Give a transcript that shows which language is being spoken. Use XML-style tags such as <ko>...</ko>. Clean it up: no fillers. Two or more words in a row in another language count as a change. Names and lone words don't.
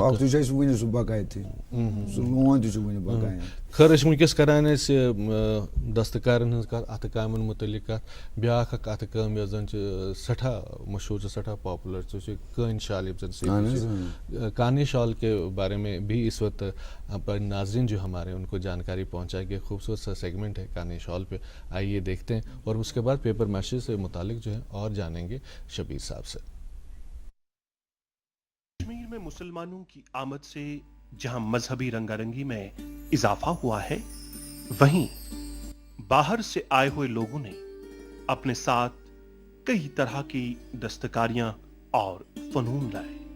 <ks>اکھتُے چھُ اَسہِ وُنہِ سُہ بقایتھٕے سُہ لون تہِ چھُ وُنہِ بقایا. خٲر أسۍ چھِ وٕنکیٚس کران أسۍ دستکارن ہٕنٛز کتھ اتھٕ کامٮ۪ن مُتعلق کتھ بیٛاکھ اکھ اتھٕ کٲم یۄس زن چھِ سٮ۪ٹھاہ مشہوٗر چھِ سٮ۪ٹھاہ پاپولر سُہ چھِ کٲنی شال یِم زن سۭتۍ</ks> <ur>کانی شال کے بارے میں بھی اس وقت ناظرین جو ہمارے ان کو جانکاری پہنچائے گی. خوبصورت سا سیگمنٹ ہے کانی شال پہ آئیے دیکھتے ہیں اور اس کے بعد پیپر میشی سے متعلق جو ہے اور جانیں گے شبیر صاحب سے. کشمیر میں مسلمانوں کی آمد سے جہاں مذہبی رنگا رنگی میں اضافہ ہوا ہے وہیں باہر سے آئے ہوئے لوگوں نے اپنے ساتھ کئی طرح کی دستکاریاں اور فنون لائے.</ur>